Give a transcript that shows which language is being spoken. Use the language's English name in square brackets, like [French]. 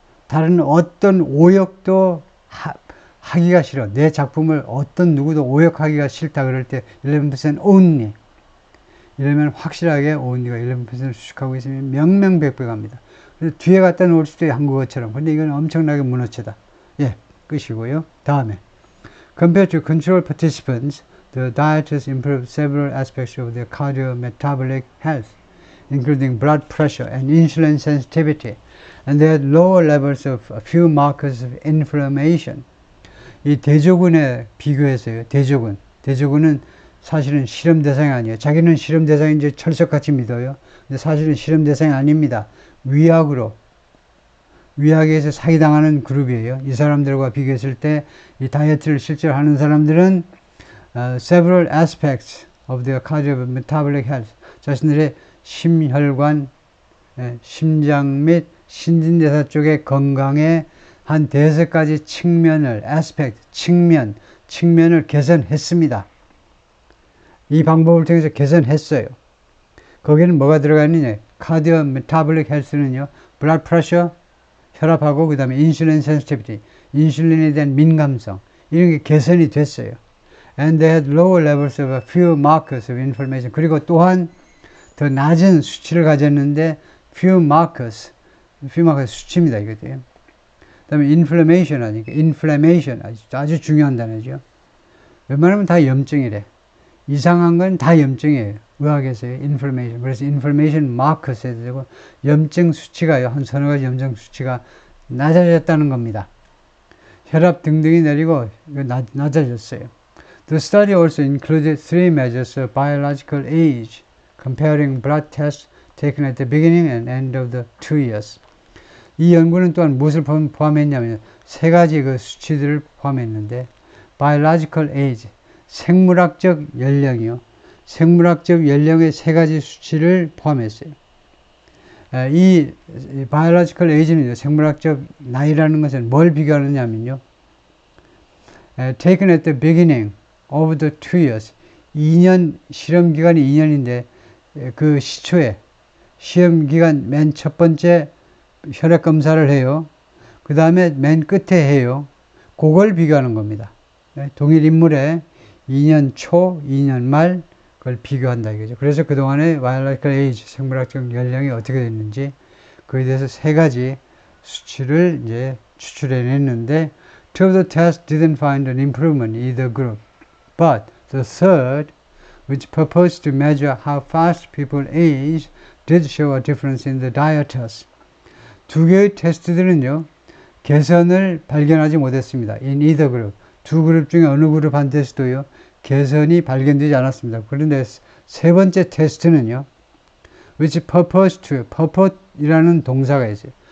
[Korean] 다른 어떤 오역도 하기가 싫어. 내 작품을 어떤 누구도 오역하기가 싫다 그럴 때 11% only. 이러면 확실하게 only가 11%를 수식하고 있으면 명명백백합니다. 그래서 뒤에 갖다 놓을 수도 있어요. 한국어처럼. 근데 이건 엄청나게 문어체다. 예, 끝이고요. [English] 다음에 Compared to control participants, the dieters improved several aspects of their cardiometabolic health, including blood pressure and insulin sensitivity, and they had lower levels of a few markers of inflammation. [Korean] 이 대조군에 비교해서요. 대조군은 사실은 실험 대상이 아니에요. 자기는 실험 대상인지 철석같이 믿어요. 근데 사실은 실험 대상이 아닙니다. 위약에서 사기당하는 그룹이에요. 이 사람들과 비교했을 때 이 다이어트를 실제로 하는 사람들은 [English] several aspects of their cardiometabolic health, [Korean] 자신들의 심혈관, 심장 및 신진대사 쪽의 건강의 한 5가지 측면을 aspect, 측면을 개선했습니다. 이 방법을 통해서 개선했어요. 거기는 뭐가 들어가 있느냐? cardiometabolic health는요, blood pressure, 혈압하고 그 다음에 인슐린 센시티비티, 인슐린에 대한 민감성, 이런 게 개선이 됐어요. [English] And they had lower levels of a few markers of inflammation. [Korean] 그리고 또한 더 낮은 수치를 가졌는데 few markers 수치입니다. 이거도요. 그 다음에 inflammation 하니까 inflammation 아주 중요한 단어죠. 웬만하면 다 염증이래. 이상한 건 다 염증이에요. 의학에서의 inflammation. 그래서 inflammation markers 해도 되고 염증 수치가요. 한 서너 가지 염증 수치가 낮아졌다는 겁니다. 혈압 등등이 내리고 낮아졌어요. [English] The study also included 3 measures of biological age, comparing blood tests taken at the beginning and end of the 2 years. [Korean] 이 연구는 또한 무엇을 포함했냐면 3가지 그 수치들을 포함했는데 biological age, 생물학적 연령이요. 생물학적 연령의 3가지 수치를 포함했어요. 이 biological age는 생물학적 나이라는 것은 뭘 비교하느냐면요. [English] taken at the beginning of the 2 years. [Korean] 2년, 실험 기간이 2년인데 그 시초에 시험 기간 맨 첫 번째 혈액 검사를 해요. 그 다음에 맨 끝에 해요. 그걸 비교하는 겁니다. 동일 인물에 2년 초, 2년 말 그걸 비교한다 이거죠. 그래서 그동안의 biological age, 생물학적 연령이 어떻게 됐는지 그에 대해서 3가지 수치를 이제 추출해냈는데 [English] two of the tests didn't find an improvement in either group. But the third, which purposed to measure how fast people age, did show a difference in the dieters. [Korean] 2개의 테스트들은요, 개선을 발견하지 못했습니다. [English] In either group. [Korean] 2 그룹 중에 어느 그룹 한테서도요, 개선이 발견되지 않았습니다. 그런데 3번째 테스트는요, [English] which purpose to, [Korean] purport이라는 동사가 있어요.